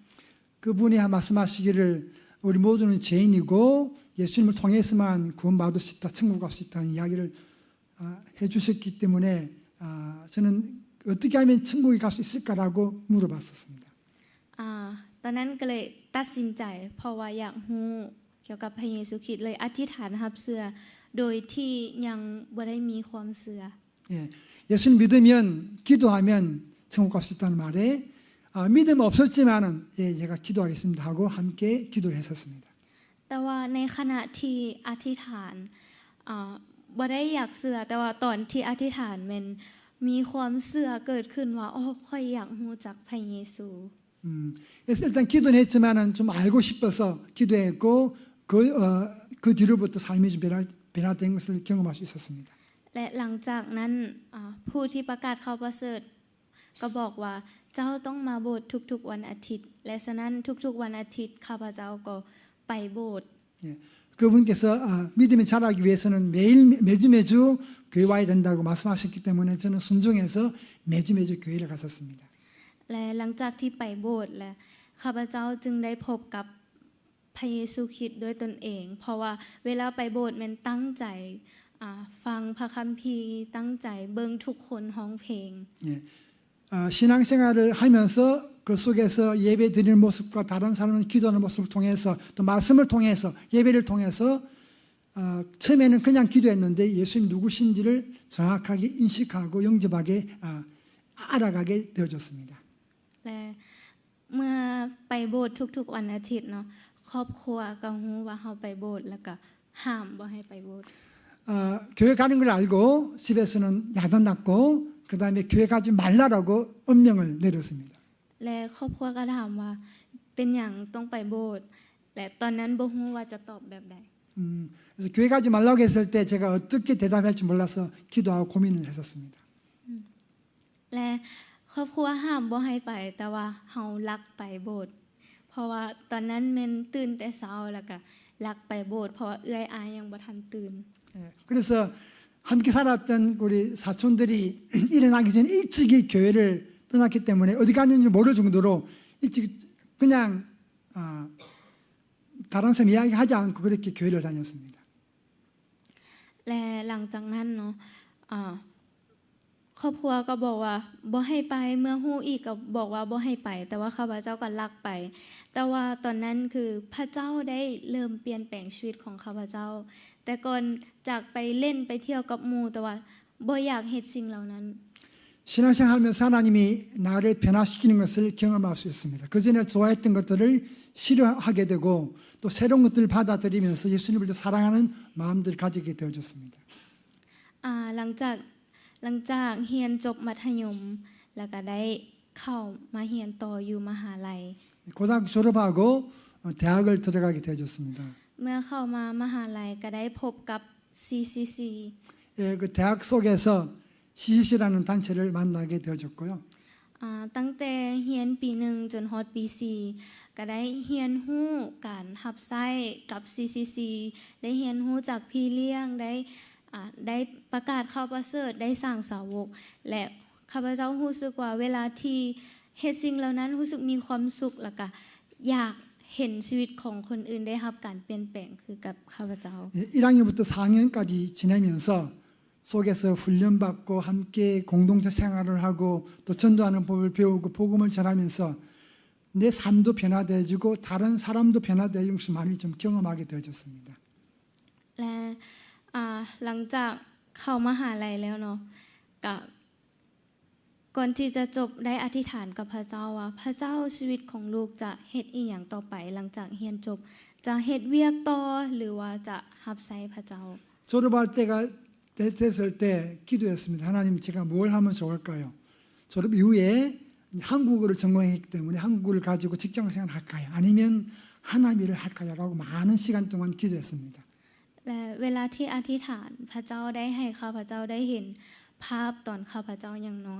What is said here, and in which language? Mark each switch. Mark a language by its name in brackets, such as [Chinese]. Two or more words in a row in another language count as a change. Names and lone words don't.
[Korean] 그분이 말씀하시기를 우리 모두는 죄인이고 예수님을 통해서만 구원받을 수 있다, 천국 갈 수 있다는 이야기를 해주셨기 때문에 저는 어떻게 하면 천국에 갈 수 있을까라고 물어봤었습니다. [Lao] ຕອນນັ້ນກໍເລີຍຕັດສິນໃຈເພາະວ່າຢາກຮູ້ກ່ຽວກັບພຣະເຢຊູຄຣິດເລີຍອະທິຖານຮັບເຊື່ອໂດຍທີ່ຍັງບໍ່ໄດ້ມີຄວາມເຊື່ອ [Korean] 예수님 믿으면 기도하면 천국 갈 수 있다는 말에 믿음 없었지만은 제가 기도하겠습니다 하고 함께 기도를 했었습니다. [Lao] ແຕ່ວ່າໃນຂະນະທີ່ອະທິຖານບໍ່ໄດ້ຢາກເຊື່ອແຕ່ວ່າຕອນທີ່ອະທິຖານມັນມີຄວາມເຊື່ອເກີດຂຶ້ນວ່າຄ່ອຍຢາກຮູ້ຈັກພຣະເຢຊູ [Korean] 그래서 일단 기도는 했지만은 좀 알고 싶어서 기도했고 그 뒤로부터 삶이 좀 변화된 것을 경험할 수 있었습니다. [Lao] ແລະຫຼັງຈາກນັ້ນຜູ້ທີ່ປະກາດຂ່າວປະເສີດກໍບອກວ່າເຈົ້າຕ້ອງມາໂບດທຸກໆວັນອາທິດແລະສະນັ້ນທຸກໆວັນອາທິດຂ້າພະເຈົ້າກໍໄປໂບດ [Korean] 그분께서 믿음이 자라기 위해서는 매주 교회 와야 된다고 말씀하셨기 때문에 저는 순종해서 매주 교회를 갔었습니다. [Lao] ແລະຫຼັງຈາກທີ່ໄປໂບດແລະຂ້າພະເຈົ້າຈຶ່ງໄດ້ພົບກັບພຣະເຢຊູຄຣິດດ້ວຍຕົນເອງເພາະວ່າເວລາໄປໂບດມັນຕັ້ງໃຈຟັງພຣະຄຳພີຕັ້ງໃຈເບິ່ງທຸກຄົນຮ້ອງເພງ [Korean] 신앙생활을 하면서 그 속에서 예배 드리는 모습과 다른 사람은 기도하는 모습을 통해서 또 말씀을 통해서 예배를 통해서 처음에는 그냥 기도했는데 예수님 누구신지를 정확하게 인식하고 영접하게 알아가게 되어졌습니다. [Lao] ແລະເມື່ອໄປໂບດທຸກໆວັນອາທິດເນາະຄອບຄົວກໍຮູ້ວ່າເຮົາໄປໂບດແລ້ວກໍຫ້າມບໍ່ໃຫ້ໄປໂບດ [Korean] 교회 가는 걸 알고 집에서는 야단났고 그다음에 교회 가지 말라라고 엄명을 내렸습니다. [Lao] ແລະຄອບຄົວກໍຖາມວ່າເປັນຫຍັງຕ້ອງໄປໂບດແລະຕອນນັ້ນບໍ່ຮູ້ວ່າຈະຕອບແບບໃດ [Korean] 그래서 교회 가지 말라고 했을 때 제가 어떻게 대답할지 몰라서 기도하고 고민을 했었습니다. [Lao] ແລະຄອບຄົວຫ້າມບໍ່ໃຫ້ໄປແຕ່ວ່າເຮົາຮັກໄປໂບດເພາະວ່າຕອນນັ້ນແມ່ນຕື່ນແຕ່ເຊົ້າແລ້ວກໍຮັກໄປໂບດເພາະວ່າເອື້ອຍອາຍຍັງບໍ່ທັນຕື່ນ [Korean] 그래서 함께 살았던 우리 사촌들이 일어나기 전에 일찍이 교회를 떠났기 때문에 어디 갔는지 모를 정도로 일찍 그냥 다른 사람 이야기하지 않고 그렇게 교회를 다녔습니다. [Lao] ແລະຫຼັງຈາກນັ້ນເນາະຄອບຄົວກໍບອກວ່າບໍ່ໃຫ້ໄປເມື່ອຮູ້ອີກກໍບອກວ່າບໍ່ໃຫ້ໄປແຕ່ວ່າຂ້າພະເຈົ້າກໍຮັກໄປແຕ່ວ່າຕອນນັ້ນຄືພຣະເຈົ້າໄດ້ເລີ່ມປ່ຽນແປງຊີວິດຂອງຂ້າພະເຈົ້າແຕ່ກ່ອນຈາກໄປຫຼິ້ນໄປທ່ຽວກັບໝູ່ແຕ່ວ່າບໍ່ຢາກເຮັດສິ່ງເຫຼົ່ານັ້ນ [Korean] 신앙생활하면서 하나님이 나를 변화시키는 것을 경험할 수 있습니다. 그전에 좋아했던 것들을 싫어하게 되고 또 새로운 것들을 받아들이면서 예수님을 더 사랑하는 마음들을 가지게 되어졌습니다. [Lao] ຫຼັງຈາກຮຽນຈົບມັດທະຍົມແລ້ວກໍໄດ້ເຂົ້າມາຮຽນຕໍ່ຢູ່ມະຫາໄລ [Korean] 고등학교 졸업하고 대학을 들어가게 되어졌습니다. [Lao] ເມື່ອເຂົ້າມາມະຫາໄລກໍໄດ້ພົບກັບ CCC [Korean] 그 대학 속에서 CCC라는 단체를 만나게 되어졌고요. [Lao] ຕັ້ງແຕ່ຮຽນປີ 1 ຈົນຮອດປີ 4 ກໍໄດ້ຮຽນຮູ້ການຮັບໃຊ້ກັບ CCC ໄດ້ຮຽນຮູ້ຈາກພີ່ລ້ຽງໄດ້ປະກາດຂ່າວປະເສີດໄດ້ສ້າງສາວົກແລະຂ້າພະເຈົ້າຮູ້ສຶກວ່າເວລາທີ່ເຮັດສິ່ງເຫຼົ່ານັ້ນຮູ້ສຶກມີຄວາມສຸກແລ້ວກໍຢາກເຫັນຊີວິດຂອງຄົນອື່ນໄດ້ຮັບການປ່ຽນແປງຄືກັບຂ້າພະເຈົ້າ [Korean] 1학년부터 4학년까지 지내면서 속에서 훈련받고 함께 공동체 생활을 하고 또 전도하는 법을 배우고 복음을 전하면서 내 삶도 변화되어지고 다른 사람도 변화되어지는 것을 많이 좀 경험하게 되어졌습니다. [Lao] ແລະຫຼັງຈາກເຂົ້າມະຫາໄລແລ້ວເນາະກັບກ່ອນທີ່ຈະຈົບໄດ້ອະທິຖານກັບພຣະເຈົ້າວ່າພຣະເຈົ້າຊີວິດຂອງລູກຈະເຮັດອີຫຍັງຕໍ່ໄປຫຼັງຈາກຮຽນຈົບຈະເຮັດວຽກຕໍ່ຫຼືວ່າຈະຮັບໃຊ້ພຣະເຈົ້າ [Korean] 졸업할 때가 됐을 때 기도했습니다. 하나님 제가 뭘 하면 좋을까요? 졸업 이후에 한국어를 전공했기 때문에 한국어를 가지고 직장생활 할까요? 아니면 하나님 일을 할까요? 라고 많은 시간 동안 기도했습니다. [Lao] ແລະເວລາທີ່ອະທິຖານພຣະເຈົ້າໄດ້ໃຫ້ຂ້າພະເຈົ້າໄດ້ເຫັນພາບຕອນຂ້າພະເຈົ້າຍັງນ້ອຍ